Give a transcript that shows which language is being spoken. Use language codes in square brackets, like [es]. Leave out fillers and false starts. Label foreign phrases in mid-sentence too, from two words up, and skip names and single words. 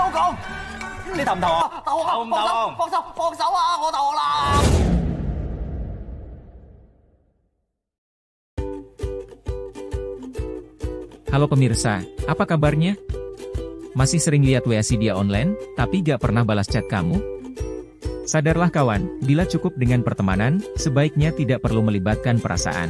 [yue] 你投唔投啊？投啊！投唔投啊？放手啊！我投啦！ [id] Halo pemirsa, apa kabarnya? Masih sering lihat WhatsApp dia online, tapi gak pernah balas chat kamu? Sadarlah kawan, bila cukup dengan pertemanan, sebaiknya tidak perlu melibatkan perasaan.